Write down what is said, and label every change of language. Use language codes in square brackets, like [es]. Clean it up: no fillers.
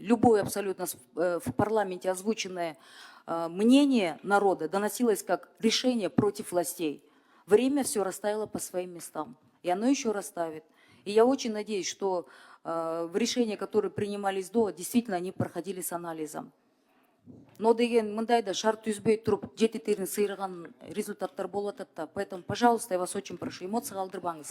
[ru] Любое абсолютно в парламенте озвученное мнение народа доносилось как решение против властей. Время все расставило по своим местам. И оно еще расставит. И я очень надеюсь, что решения, которые принимались до, действительно они проходили с анализом. [ky] Но деген мындай да шарт түзбөй туруп жети терин сыйраган результаттар болуп атат да. [ru] Поэтому, пожалуйста, я вас очень прошу, [ky] эмоцияга алдырбаңыз.